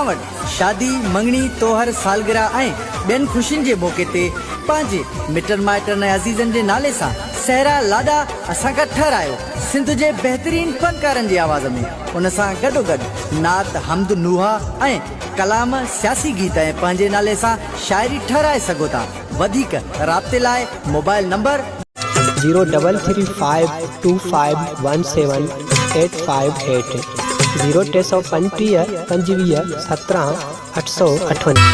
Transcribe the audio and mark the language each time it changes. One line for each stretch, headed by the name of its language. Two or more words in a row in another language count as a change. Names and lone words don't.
Sindhi: वटि शादी मंगनी तोहर सालगिरह बेन खुशियुनि जे मौके ते पंहिंजे मिटनि माइटनि ऐं अज़ीज़नि जे नाले सां सहरा लाॾा असां खां ठहिरायो सिंध जे बहितरीन फनकारनि जी आवाज़ में उन सां गॾोगॾु नात हमद नुहा ऐं कलाम सियासी गीत ऐं पंहिंजे नाले सां शाइरी ठहिराए सघो था। वधीक राब्ते लाइ मोबाइल नंबर 03352517858 035 25 17 858